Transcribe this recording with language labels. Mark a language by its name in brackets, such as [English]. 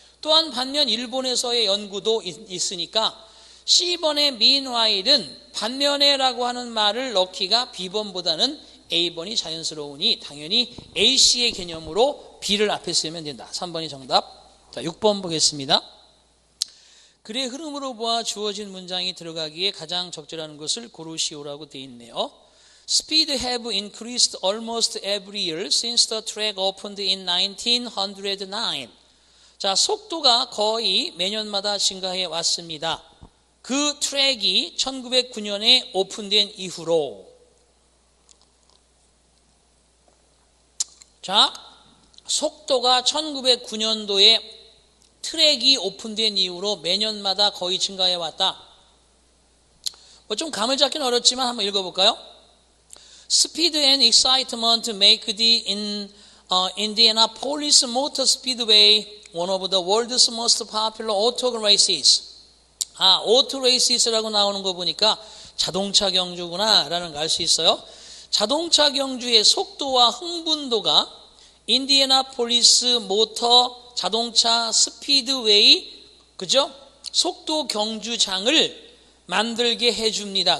[Korean] 또한 반면 일본에서의 연구도 있으니까 C번의 meanwhile은 반면에라고 하는 말을 넣기가 B번보다는 A번이 자연스러우니 당연히 AC의 개념으로 B를 앞에 쓰면 된다. 3번이 정답. 자, 6번 보겠습니다. 글의 흐름으로 보아 주어진 문장이 들어가기에 가장 적절한 것을 고르시오라고 되어 있네요. [English] Speed have increased almost every year since the track opened in 1909. [Korean] 자, 속도가 거의 매년마다 증가해 왔습니다. 그 트랙이 1909년에 오픈된 이후로. 자, 속도가 1909년도에 트랙이 오픈된 이후로 매년마다 거의 증가해 왔다. 뭐 좀 감을 잡기는 어렵지만 한번 읽어볼까요? [English] Speed and excitement make the Indianapolis Motor Speedway one of the world's most popular auto races. [Korean] 오토 레이시스라고 나오는 거 보니까 자동차 경주구나 라는 걸 알 수 있어요. 자동차 경주의 속도와 흥분도가 인디애나폴리스 모터 자동차 스피드웨이, 그죠? 속도 경주장을 만들게 해줍니다.